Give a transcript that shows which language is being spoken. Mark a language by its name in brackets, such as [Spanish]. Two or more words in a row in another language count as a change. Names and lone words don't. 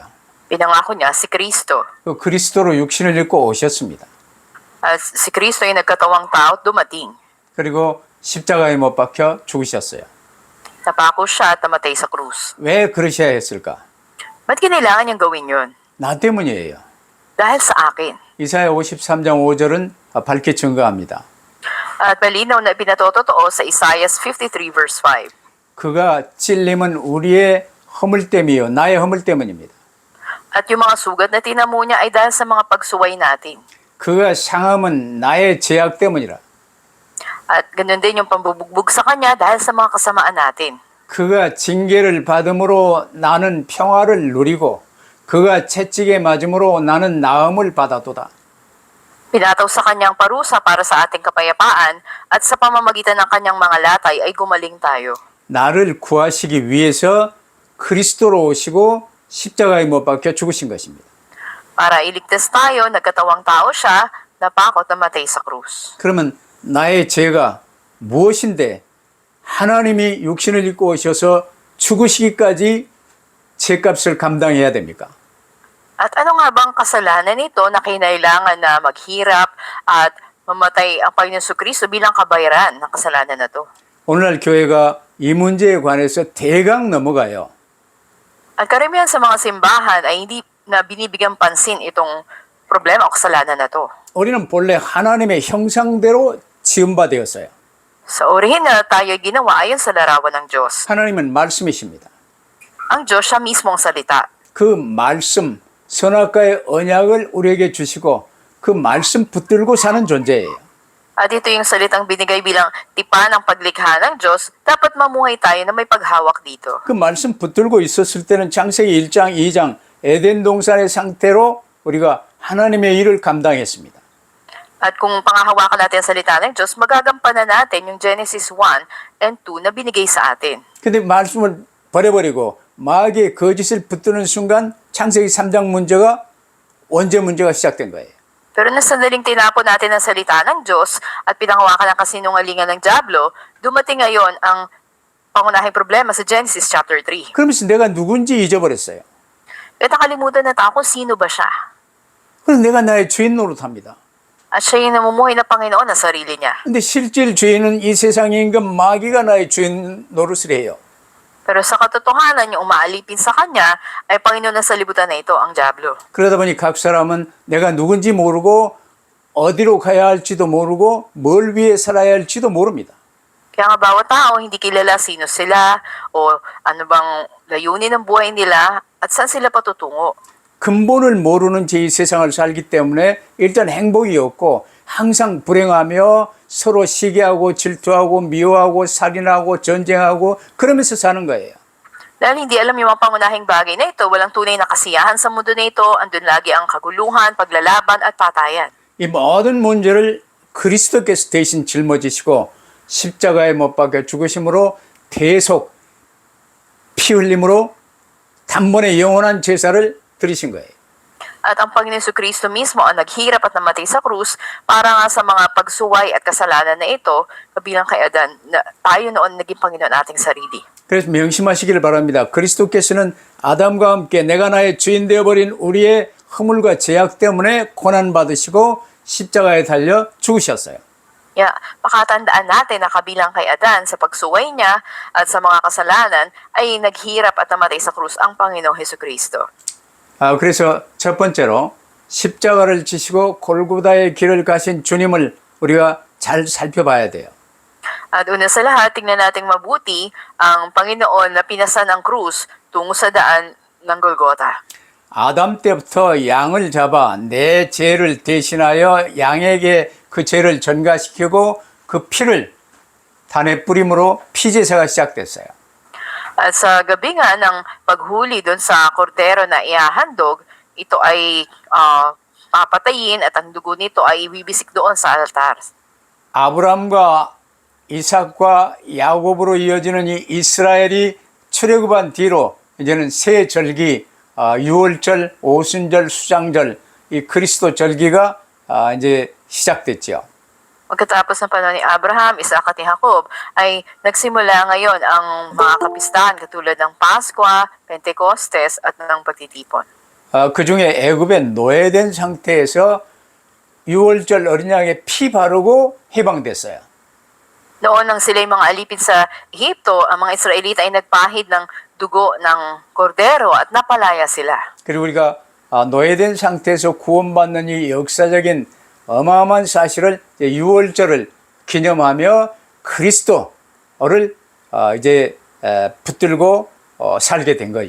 [Filipino] Pinangako niya si Kristo. [Korean] 그 그리스도로 육신을 입고 오셨습니다. [Filipino] At si Kristo ay nagkatawang tao at dumating. [Korean] 그리고 십자가에 못 박혀 죽으셨어요. [Filipino] Napako siya at namatay sa krus. [Korean] 왜 그러셔야 했을까? [Filipino] Ba't kinailangan niyang gawin yun? [Korean] 나 때문이에요. [Filipino] Dahil sa akin. [Korean] 이사야 53장 5절은 밝게 증거합니다. [Filipino] At malinaw na pinatotoo sa Isaiah 53 verse 5. [Korean] 그가 찔림은 우리의 허물 때문이요 나의 허물 때문입니다. [Filipino] At yung mga sugat na tinamo niya ay dahil sa mga pagsuway natin. [Korean] 그가 상함은 나의 죄악 때문이라. [Filipino] At ganun din yung pambubugbog sa kanya dahil sa mga kasamaan natin. [Korean] 그가 징계를 받음으로 나는 평화를 누리고 그가 채찍에 맞음으로 나는 나음을 받아도다. [Filipino] Pinataw sa kanyang parusa para sa ating kapayapaan at sa pamamagitan ng kanyang mga latay ay gumaling tayo. [Korean] 나를 구하시기 위해서 그리스도로 오시고 십자가에 못 박혀 죽으신 것입니다. [Filipino] Para iligtas tayo, nagkatawang tao siya, napako at namatay sa krus. [Korean] 그러면 나의 죄가 무엇인데 하나님이 육신을 입고 오셔서 죽으시기까지 죄값을 감당해야 됩니까? [Filipino] At ano nga bang kasalanan nito na kinailangan na maghirap at mamatay ang Panginoon Kristo bilang kabayaran ng kasalanan na to? [Korean] 오늘날 교회가 이 문제에 관해서 대강 넘어가요. [Filipino] At karamihan sa mga simbahan ay hindi na binibigyan pansin itong problema o kasalanan na to. [Korean] 우리는 본래 하나님의 형상대로 지음받았어요. [Filipino] Sa orihin na tayo ginawa ayon sa larawan ng Diyos. [Korean] 하나님은 말씀이십니다. [Filipino] Ang Diyos siya mismong salita. [Korean] 그 말씀, 선악과의 언약을 우리에게 주시고 그 말씀 붙들고 사는 존재예요. [Filipino] At ito yung salitang binigay bilang tipan ng paglikha ng Diyos, dapat mamuhay tayo na may paghawak dito. [Korean] 그 말씀 붙들고 있었을 때는 창세기 1장, 2장 에덴 동산의 상태로 우리가 하나님의 일을 감당했습니다. [Filipino] At kung pangahawakan natin ang salita ng Diyos, magagampanan natin yung Genesis 1 and 2 na binigay sa atin. [Korean] 근데 말씀을 버려버리고 마귀의 거짓을 붙드는 순간 창세기 3장 문제가 원죄 문제가 시작된 거예요. [Filipino] Pero na sandaling tinapon natin ang salita ng Diyos at pinangawakan ang kasinungalingan ng Diablo, dumating ngayon ang pangunahing problema sa Genesis chapter 3. [Korean] 그러면서 내가 누군지 잊어버렸어요. [Filipino] At nakalimutan na tao kung sino ba siya. [Korean] 그래서 내가 나의 주인 노릇합니다. [Filipino] At siya yung namumuhay na Panginoon na sarili niya. [Korean] 근데 실질 주인은 이 세상의 임금 마귀가 나의 주인 노릇을 해요. [Filipino] Pero sa katotohanan, yung umaalipin sa kanya ay Panginoon na sa libutan na ito, ang Diablo. [Korean] 그러다 보니 각 사람은 내가 누군지 모르고 어디로 가야 할지도 모르고 뭘 위해 살아야 할지도 모릅니다. [Filipino] Kaya nga bawat tao hindi kilala sino sila o ano bang layunin ng buhay nila at saan sila patutungo. [Korean] 근본을 모르는 제 이 세상을 살기 때문에 일단 행복이 없고 항상 불행하며 서로 시기하고 질투하고 미워하고 살인하고 전쟁하고 그러면서 사는 거예요. [Filipino] Dahil hindi alam yung mga pangunahing bagay na ito, walang tunay na kasiyahan sa mundo na ito, andun lagi ang kaguluhan, paglalaban at patayan. [Korean] 이 모든 문제를 그리스도께서 대신 짊어지시고 십자가에 못 박혀 죽으심으로 대속 피 흘림으로 단번에 영원한 제사를 드리신 거예요. [Filipino] At ang Panginoon Kristo mismo ang naghirap at namatay sa krus para nga sa mga pagsuway at kasalanan na ito, kabilang kay Adan, na tayo noon naging Panginoon ating sarili. [Korean] 그래서 명심하시기를 바랍니다. 그리스도께서는 아담과 함께 내가 나의 주인 되어버린 우리의 허물과 죄악 때문에 고난받으시고 십자가에 달려 죽으셨어요. Yeah, [Filipino] pakatandaan natin na kabilang kay Adan sa pagsuway niya at sa mga kasalanan ay naghirap at namatay sa krus ang Panginoong Hesukristo. [Korean] 그래서 첫 번째로 십자가를 지시고 골고다의 길을 가신 주님을 우리가 잘 살펴봐야 돼요. [Filipino] At una sa lahat, tingnan natin mabuti ang Panginoon na pinasan ang krus tungo sa daan ng Golgotha. [Korean] 아담 때부터 양을 잡아 내 죄를 대신하여 양에게 그 죄를 전가시키고 그 피를 단에 뿌림으로 피제사가 시작됐어요. [Filipino] At sa gabi nga ng paghuli doon sa kordero na iahandog, ito ay papatayin at ang dugo nito ay ibibisik doon sa altar. [Korean] 아브람과 이삭과 야곱으로 이어지는 이 이스라엘이 출애굽한 뒤로 이제는 새 절기, 유월절, 오순절, 수장절, 이 그리스도 절기가 이제 시작됐죠. [Filipino] Pagkatapos ng panahon ni Abraham, Isaac at ni Jacob, ay nagsimula ngayon ang mga kapistahan katulad ng Pasko, Pentecostes at ng pagtitipon. [Korean] 그 중에 애굽에 노예된 상태에서 유월절 어린 양에 피 바르고 해방됐어요. [Filipino] Noon nang sila'y mga alipin sa Ehipto, ang mga Israelita ay nagpahid ng dugo ng kordero at napalaya sila. [Korean] 그리고 우리가 노예된 상태에서 구원받는 이 역사적인 어마어마한 사실을 유월절을 기념하며 그리스도를 이제 붙들고 살게 된 거예요.